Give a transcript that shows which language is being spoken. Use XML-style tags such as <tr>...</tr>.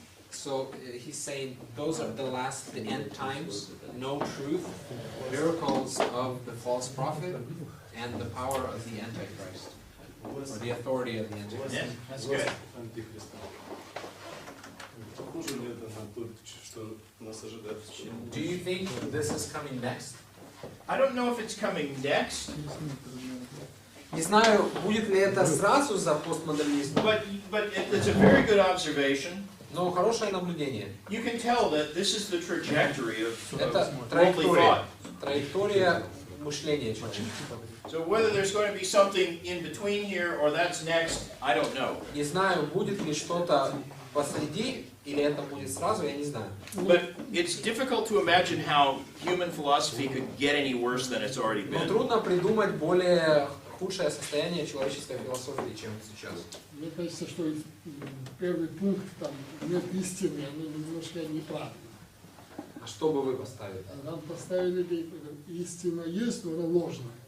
<en>So he's saying those are the last, the end times, no truth, miracles of the false prophet, and the power of the Antichrist, or the authority of the Antichrist. Yeah, that's good.</en> <ru>Антихриста. Похоже ли это на то, что нас ожидает?</ru> <en>Do you think this is coming next? I don't know if it's coming next,</en> <ru>Не знаю, будет ли это сразу за постмодернизмом,</ru> <en>but it's a very good observation.</en> <ru>но хорошее наблюдение.</ru> <en>You can tell that this is the trajectory of</en> <ru>Это</ru> <en>worldly thought.</en> <ru>траектория мышления человека.</ru> <en>So whether there's going to be something in between here or that's next, I don't know.</en> <ru>Не знаю, будет ли что-то посреди, или это будет сразу, я не знаю.</ru> <en>But it's difficult to imagine how human philosophy could get any worse than it's already</en> <ru>Но</ru> <en>been.</en> <ru>трудно придумать более худшее состояние человеческой философии, чем сейчас. Мне кажется, что первый пункт, там, нет истины, оно немножко неправильно. А что бы вы поставили? А нам поставили, истина есть, но она ложная.</ru>